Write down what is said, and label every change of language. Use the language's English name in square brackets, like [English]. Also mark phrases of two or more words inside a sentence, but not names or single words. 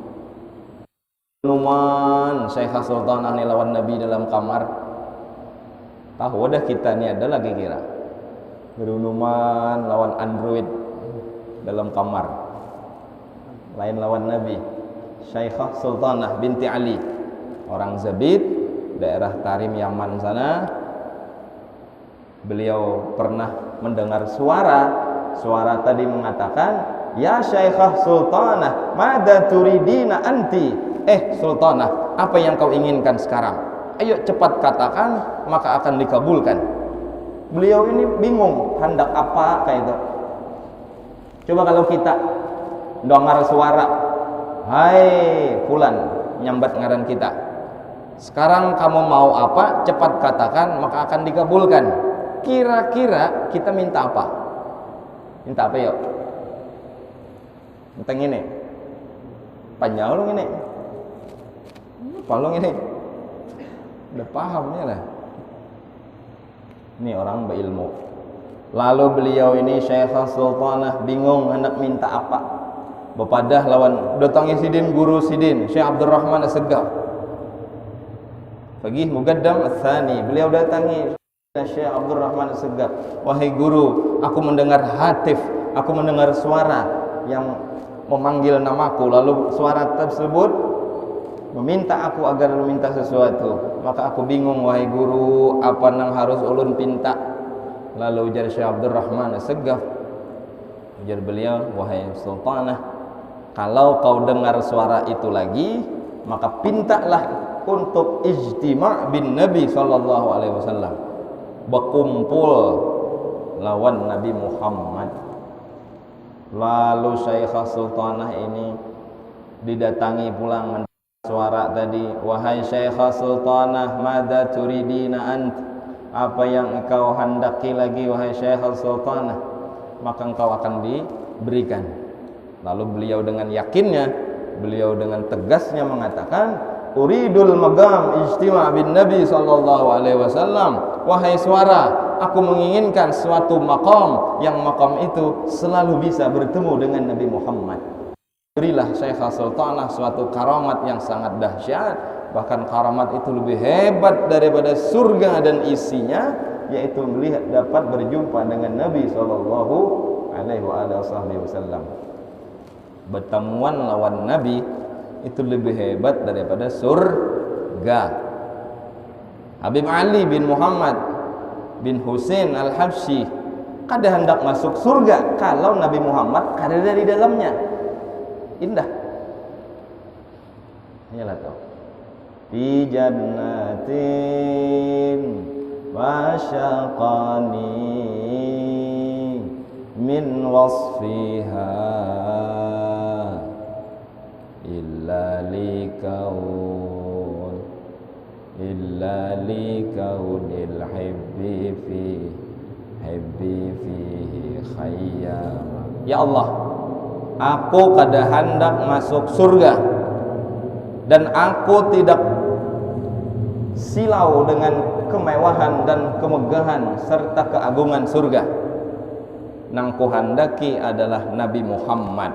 [Banjar] Numan Syaikhah Sultanah ni lawan Nabi dalam kamar. Tahu dah kita ni ada lagi kira. Berunuman lawan android dalam kamar. Lain lawan Nabi. Syaikhah Sultanah binti Ali, [Indonesian] orang Zabid, daerah Tarim Yaman sana. Beliau pernah mendengar suara tadi mengatakan, "Ya Syaikhah Sultanah, [Arabic] ماذا تريدين أنت?" [Indonesian] Sultanah, apa yang kau inginkan sekarang? Ayo cepat katakan, maka akan dikabulkan. Beliau ini bingung hendak apa kayak itu. Coba kalau kita dengar suara, "Hai fulan," [Banjar] nyambat ngaran kita. [Indonesian] "Sekarang kamu mau apa? Cepat katakan, maka akan dikabulkan." Kira-kira kita minta apa? Minta apa yuk? Minta ini. Panjang ini. Palung ini. Udah pahamnya lah. Ini orang berilmu. Lalu beliau ini Syaikhah Sultanah bingung hendak minta apa. [Banjar] Bepadah lawan datangi sidin guru sidin Syekh Abdurrahman As-Segaf. [Indonesian] Faqih Muqaddam Ats-Tsani, beliau datangi Syekh Abdul Rahman Assegaf. Wahai guru, aku mendengar hatif, aku mendengar suara yang memanggil namaku, lalu suara tersebut meminta aku agar meminta sesuatu. Maka aku bingung, wahai guru, apa [Banjar] nang harus ulun pinta? [Indonesian] Lalu ujar Syekh Abdul Rahman Assegaf, ujar beliau, wahai Sultanah, kalau kau dengar suara itu lagi, maka pintalah untuk [Arabic] اجتماع بن النبي صلى الله عليه وسلم, [Banjar] berkumpul lawan Nabi Muhammad. [Indonesian] Lalu Syekhah Sultanah ini didatangi pulang suara tadi, wahai Syekhah Sultanah, [Arabic] ماذا تريدين أنت, [Indonesian] apa yang engkau hendaki lagi wahai Syekhah Sultanah, maka engkau akan diberikan. Lalu beliau dengan yakinnya, beliau dengan tegasnya mengatakan, [Arabic] أريد المقام اجتماع بن النبي صلى الله عليه وسلم, [Indonesian] wahai suara, aku menginginkan suatu maqam yang maqam itu selalu bisa bertemu dengan Nabi Muhammad. Berilah Syekhah Sultanah suatu karamat yang sangat dahsyat, bahkan karamat itu lebih hebat daripada surga dan isinya, yaitu melihat dapat berjumpa dengan Nabi [Arabic] صلى الله عليه وسلم. [Banjar] Bertemuan lawan Nabi itu lebih hebat daripada surga. Habib Ali bin Muhammad bin Husain Al-Habsyi kada hendak masuk surga kalau Nabi Muhammad kada ada di dalamnya. [Indonesian] Indah. Iyalah tahu. [Arabic] في جنة وشاقني من وصفها إلا لكون الحب فيه خيم. يا الله, [Banjar] aku kada hendak masuk surga dan aku tidak silau dengan kemewahan dan kemegahan serta keagungan surga. Nang ku handaki adalah Nabi Muhammad.